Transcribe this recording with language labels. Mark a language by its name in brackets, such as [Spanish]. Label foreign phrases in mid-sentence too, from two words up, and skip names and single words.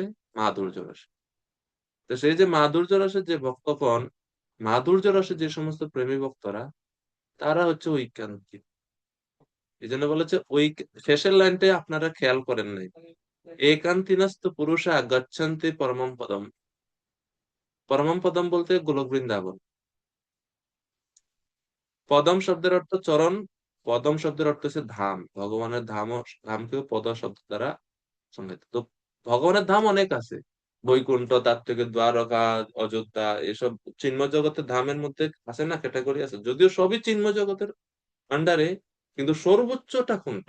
[Bangla] মাধুর্য রসে। তো সেই যে মাধুর্য রসের যে ভক্তগণ, মাধুর্য রসে যে সমস্ত প্রেমী ভক্তরা, তারা হচ্ছে ঐকান্তিক। এই জন্য বলেছে ওই শেষের লাইনটাই আপনারা খেয়াল করেন নাই, [Sanskrit] एकान्तिनस्तु पुरुषा गच्छन्ति परमं पदम्। परमं पदम् [Bangla] বলতে গোলক বৃন্দাবন। পদম শব্দের অর্থ চরণ, পদম শব্দের অর্থ হচ্ছে ধাম। ভগবানের ধামকেও পদ শব্দ দ্বারা সংজ্ঞায়িত। তো ভগবানের ধাম অনেক আছে, বৈকুণ্ঠ, তার থেকে দ্বারকা, অযোধ্যা, এসব চিন্ময় জগতের ধামের মধ্যে আছে না, ক্যাটাগরি আছে, যদিও সবই চিন্ময় জগতের আন্ডারে, কিন্তু সর্বোচ্চটা কোনটা?